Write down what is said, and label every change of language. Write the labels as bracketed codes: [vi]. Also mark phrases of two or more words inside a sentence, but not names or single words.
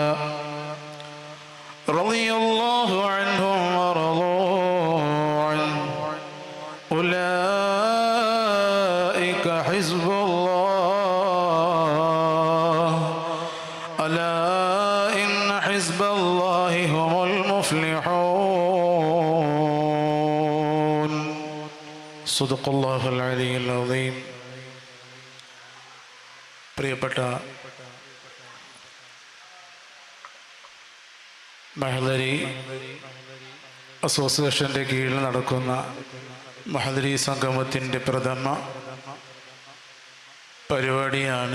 [ar] رضي الله عنهم ورضوا عنه أولئك حزب الله ألا إن حزب الله هم المفلحون. صدق الله العلي العظيم. [ml] പ്രിയപ്പെട്ട മഹദരി അസോസിയേഷൻ്റെ കീഴിൽ നടക്കുന്ന മഹദരി സംഗമത്തിൻ്റെ പ്രഥമ പരിപാടിയാണ്.